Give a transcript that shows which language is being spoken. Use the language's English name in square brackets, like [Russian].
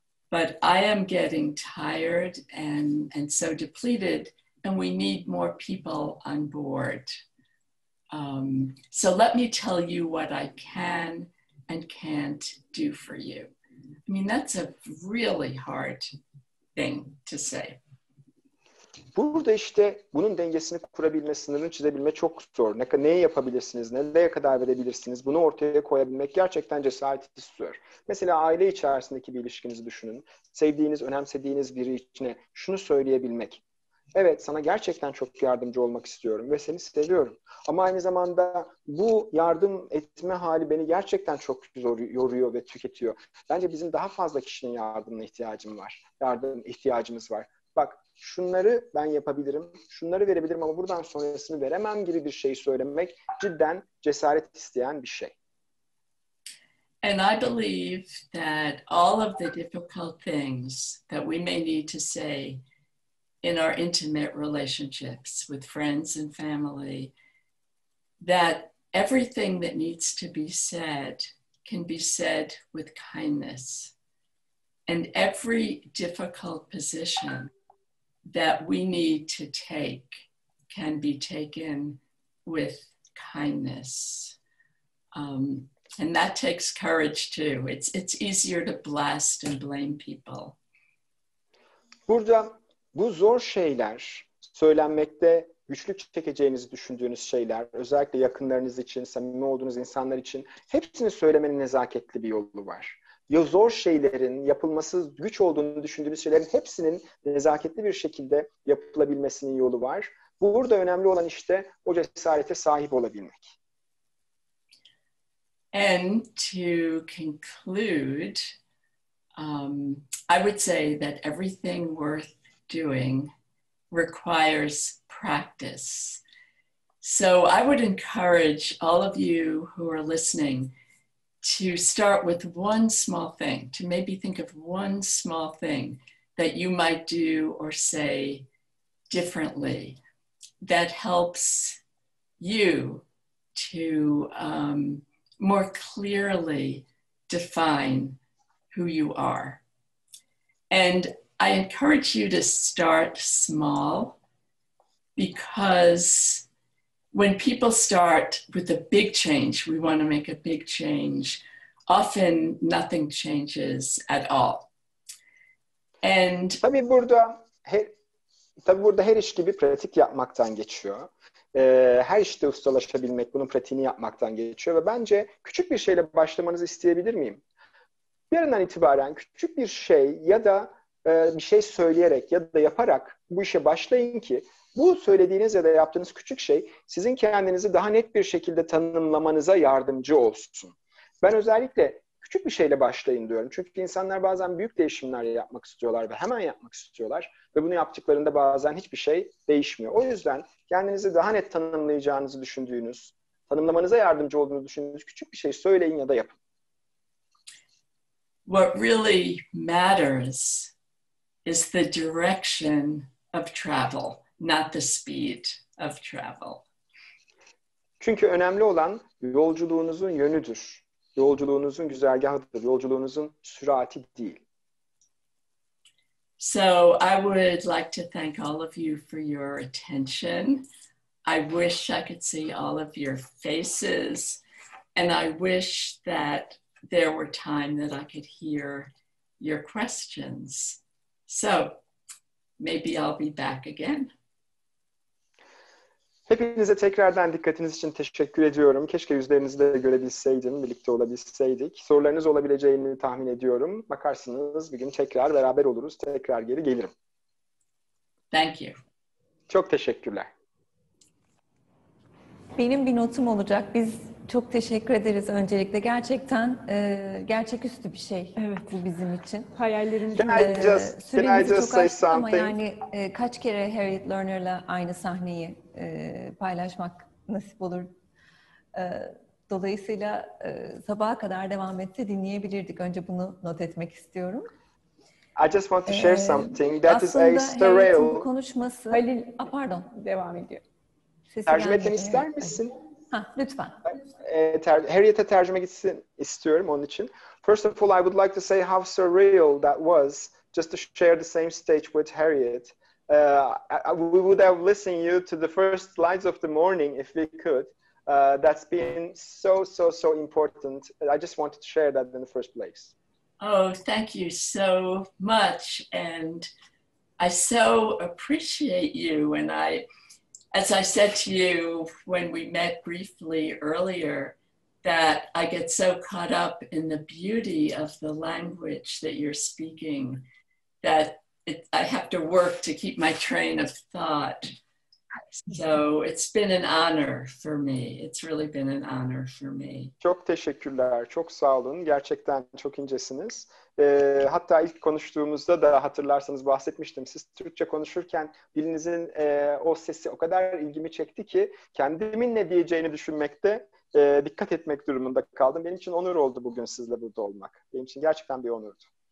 [English] But I am getting tired and so depleted, and we need more people on board. So let me tell you what I can and can't do for you. I mean, that's a really hard thing to say. [Turkish] Burada işte bunun dengesini kurabilme, sınırını çizebilme çok zor. Neyi yapabilirsiniz, nereye kadar verebilirsiniz, bunu ortaya koyabilmek gerçekten cesaret istiyor. Mesela aile içerisindeki bir ilişkinizi düşünün. Sevdiğiniz, önemsediğiniz biri için şunu söyleyebilmek. Evet, sana gerçekten çok yardımcı olmak istiyorum ve seni seviyorum. Ama aynı zamanda bu yardım etme hali beni gerçekten çok yoruyor ve tüketiyor. Bence bizim daha fazla kişinin yardımına ihtiyacımız var. Bak, şunları ben yapabilirim, şunları verebilirim ama buradan sonrasını veremem gibi bir şeyi söylemek cidden cesaret isteyen bir şey. [English] And I believe that all of the difficult things that we may need to say in our intimate relationships with friends and family, that everything that needs to be said can be said with kindness. And every difficult position that we need to take can be taken with kindness. And that takes courage too. It's easier to blast and blame people. [Turkish] Burada bu zor şeyler, söylenmekte güçlük çekeceğinizi düşündüğünüz şeyler, özellikle yakınlarınız için, samimi olduğunuz insanlar için hepsini söylemenin nezaketli bir yolu var. Zor şeylerin, yapılması güç olduğunu düşündüğünüz şeylerin hepsinin nezaketli bir şekilde yapılabilmesinin yolu var. Burada önemli olan işte o cesarete sahip olabilmek. [English] And to conclude, I would say that everything worth doing requires practice. So I would encourage all of you who are listening to start with one small thing, to maybe think of one small thing that you might do or say differently that helps you to more clearly define who you are. And I encourage you to start small, because when people start with a big change, we want to make a big change, often nothing changes at all. And [Turkish] tabii burada her iş gibi pratik yapmaktan geçiyor. Her işte ustalaşabilmek, bunun pratiğini yapmaktan geçiyor ve bence küçük bir şeyle başlamanızı isteyebilir miyim? Yarından itibaren küçük bir şey ya da bir şey söyleyerek ya da yaparak bu işe başlayın ki bu söylediğiniz ya da yaptığınız küçük şey sizin kendinizi daha net bir şekilde tanımlamanıza yardımcı olsun. Ben özellikle küçük bir şeyle başlayın diyorum. Çünkü insanlar bazen büyük değişimler yapmak istiyorlar ve hemen yapmak istiyorlar. Ve bunu yaptıklarında bazen hiçbir şey değişmiyor. O yüzden kendinizi daha net tanımlayacağınızı düşündüğünüz, tanımlamanıza yardımcı olduğunu düşündüğünüz küçük bir şey söyleyin ya da yapın. [English] What really matters is the direction of travel, not the speed of travel. [Turkish] Çünkü önemli olan yolculuğunuzun yönüdür. Yolculuğunuzun güzergahıdır. Yolculuğunuzun sürati değil. [English] So I would like to thank all of you for your attention. I wish I could see all of your faces, and I wish that there were time that I could hear your questions. So maybe I'll be back again. [Turkish] Hepinize tekrardan dikkatiniz için teşekkür ediyorum. Keşke yüzlerinizi de görebilseydim, birlikte olabilseydik. Sorularınız olabileceğini tahmin ediyorum. Bakarsınız bir gün tekrar beraber oluruz, tekrar geri gelirim. [English] Thank you. [Turkish] Çok teşekkürler. Benim bir notum olacak. Biz çok teşekkür ederiz öncelikle. Gerçekten gerçeküstü bir şey bu bizim için. Hayallerimiz Süremizi çok aştık ama yani kaç kere Harriet Lerner'la aynı sahneyi paylaşmak nasip olur. Dolayısıyla sabaha kadar devam etse dinleyebilirdik. Önce bunu not etmek istiyorum. [English] I just want to share something that is a [Turkish] Aslında Harriet'in [English] surreal. [Turkish] konuşması... Halil pardon. devam ediyor. Tercüme etmemi ister misin? Lütfen. Harriet'e tercüme gitsin istiyorum onun için. [English] First of all, I would like to say how surreal that was just to share the same stage with Harriet. We would have listened you to the first slides of the morning if we could. That's been so important. I just wanted to share that in the first place. Oh, thank you so much. And I so appreciate you. And as I said to you when we met briefly earlier, that I get so caught up in the beauty of the language that you're speaking that I have to work to keep my train of thought. So it's been an honor for me. It's really been an honor for me. [Turkish] Çok teşekkürler. Çok sağ olun. Gerçekten çok incesiniz. Hatta ilk konuştuğumuzda da hatırlarsanız bahsetmiştim. Siz Türkçe konuşurken dilinizin o sesi o kadar ilgimi çekti ki kendimin ne diyeceğini düşünmekte dikkat etmek durumunda kaldım. Benim için onur oldu bugün sizle burada olmak. Benim için gerçekten bir onurdu.